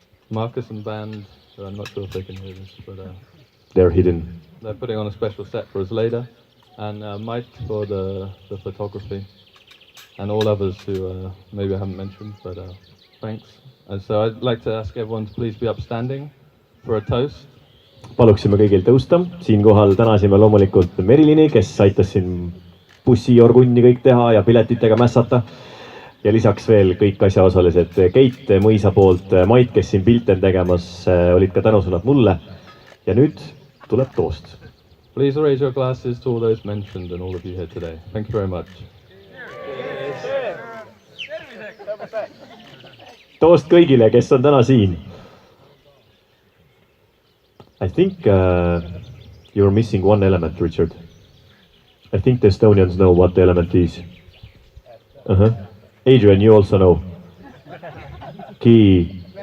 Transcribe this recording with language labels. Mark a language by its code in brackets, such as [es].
[en] Marcus and band, who I'm not sure if they can hear this, but they're hidden. They're putting on a special set for us later. And Mike for the photography. And all others who maybe I haven't mentioned, but thanks. And so I'd like to ask everyone to please be upstanding for a toast. [et] Paluksime kõigil tõusta. Siinkohal tänasime loomulikult Merilini, kes aitas siin bussiorgunni kõik teha ja piletitega mässata. Ja lisaks veel kõik asjaosalised. Keit Mõisa poolt, Mait, kes siin pilte on tegemas, olid ka tänusõnad mulle. Ja nüüd tuleb toost. [en] Please raise your glasses to all those mentioned and all of you here today. Thank you very much. [et] Toost kõigile, kes on täna siin. [en] I think you're missing one element, Richard. I think the Estonians know what the element is. Uh-huh. Adrian, you also know. Key.